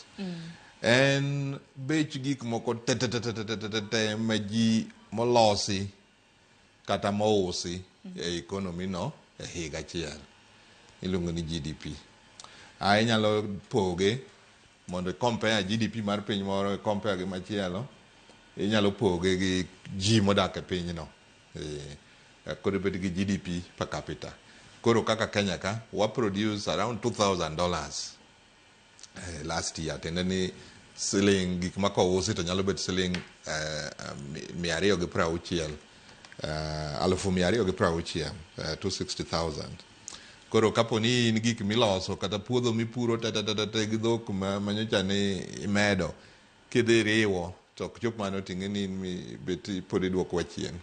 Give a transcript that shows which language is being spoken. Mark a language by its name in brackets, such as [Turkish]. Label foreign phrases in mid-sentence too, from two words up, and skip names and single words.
[Luo (Kenya and Tanzania)] En bech gik moko te ma ji molosi kata mousi e economy no e higa achiel iluongo ni GDP. Inyalo poge mondo compare GDP mar piny moro compare gi machielo, inyalo poge gi ji modak e pinyno. Koro bet gi [English] GDP per capita. [Luo (Kenya and Tanzania)] Koro kaka Kenya ka wa [English] produce around $2,000 last year. [Luo (Kenya and Tanzania)] Tende ni siling gik ma kousi to nyalo bet siling 260,000, 260,000, 260,000. Koro kapo ni in gik miloso kata puodho mipuro te gi dhok manyocha ni imedo kidhi riwo to ok chop mano ting'e ni bet pod iduoko chien.